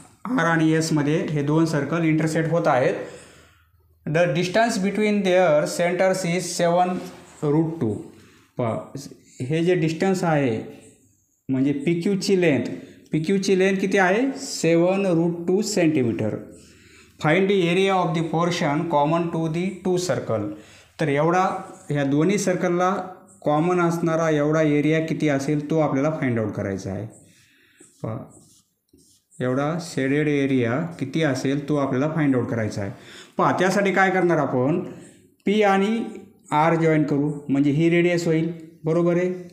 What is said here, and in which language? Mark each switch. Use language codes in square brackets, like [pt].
[mr] R आणि एसमध्ये हे 2 सर्कल इंटरसेक्ट होत आहेत. [en] The distance between their centres is 7√2. [mr] हे जे डिस्टन्स आहे म्हणजे पी क्यूची लेंथ किती आहे 7√2 centimetre. [en] Find the area of the portion common to the 2 circle. [mr] तर एवढा ह्या दोन्ही सर्कलला कॉमन असणारा एवढा एरिया किती असेल तो आपल्याला फाइंड आउट करायचा आहे. एवढा शेडेड एरिया किती असेल तो आपल्याला फाइंड आउट करायचा आहे. त्यासाठी काय करणार आपण पी आणि आर जॉईन करू, म्हणजे ही रेडियस होईल, बरोबर आहे.